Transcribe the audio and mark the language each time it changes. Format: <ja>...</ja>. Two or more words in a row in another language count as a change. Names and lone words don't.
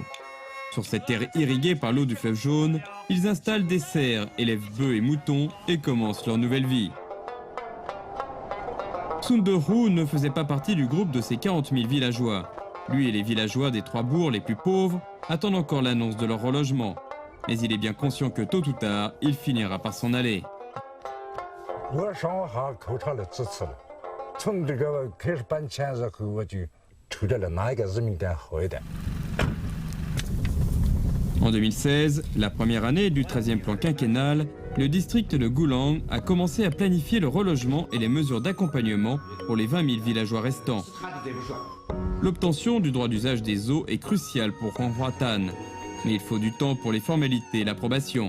<fr>Sur cette terre irriguée par l'eau du fleuve Jaune, ils installent des serres, élèvent bœufs et moutons et commencent leur nouvelle vie. Sunderu ne faisait pas partie du groupe de ces 40 000 villageois. Lui et les villageois des 3 bourgs les plus pauvres attendent encore l'annonce de leur relogement. Mais il est bien conscient que tôt ou tard, il finira par s'en aller.</fr> <zh>我上下考察了几次了，从这个开始搬迁之后，我就瞅着了哪一个人民点好一点。</zh> <fr>En 2016, la première année du 13e plan quinquennal, le district de Goulang a commencé à planifier le relogement et les mesures d'accompagnement pour les 20 000 villageois restants. L'obtention du droit d'usage des eaux est cruciale pour Ronghuatan, mais il faut du temps pour les formalités et l'approbation.</fr>